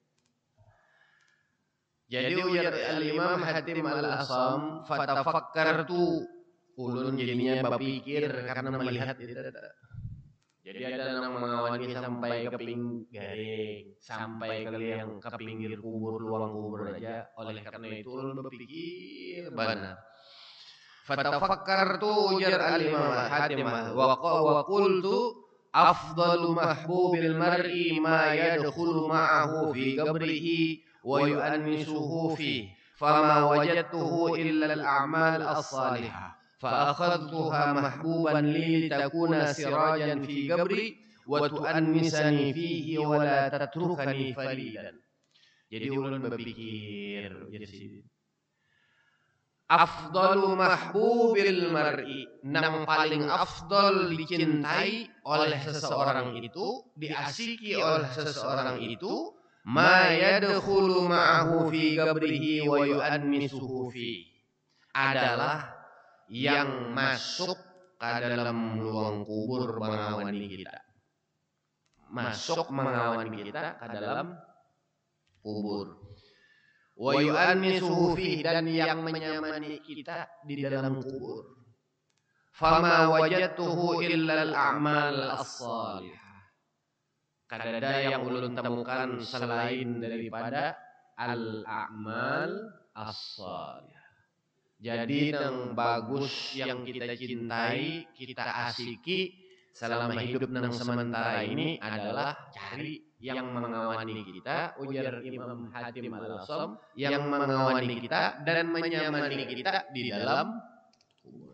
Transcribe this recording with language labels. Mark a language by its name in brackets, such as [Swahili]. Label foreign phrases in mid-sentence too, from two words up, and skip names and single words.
[Banjar] Jadi ujar al-Imam Hatim al-Asam, fatafakkartu, ulun jadinya berpikir karena melihat itu. Jadi ada yang mengawani sampai ke garing, sampai ke yang ke pinggir kubur, luang kubur aja. Oleh karena itu ulun berpikir benar. [Arabic] فتفكرت اوجر الإمام حاتم وقلت أفضل محبوب المرء ما يدخل معه في قبره ويؤنسه فيه فما وجدته إلا الأعمال الصالحة فأخذتها محبوبا لي لتكون سراجا في قبري وتؤنسني فيه ولا تتركني فردا. [Banjar] Jadi ulun berpikir jadi [Arabic] أفضل محبوب المرء, [Banjar] nang paling afdal dicintai oleh seseorang itu, diasiki oleh seseorang itu, [Arabic] ما يدخل معه في قبره ويؤنسه فيه, [Banjar] adalah yang masuk ke dalam luang kubur mengawani kita. Masuk mengawani kita ke dalam kubur. [Arabic] ويؤنسه فيه, [Banjar] dan yang menyamani kita di dalam kubur. [Arabic] فما وجدته إلا الأعمال الصالحة. [Banjar] Kadada yang ulun temukan selain daripada [Arabic] الأعمال الصالحة. [Banjar] Jadi yang bagus yang kita cintai, kita asiki selama hidup nang sementara ini adalah cari yang mengawani kita, ujar Imam Hatim al-Asam, yang mengawani kita dan menyamani kita di dalam kubur.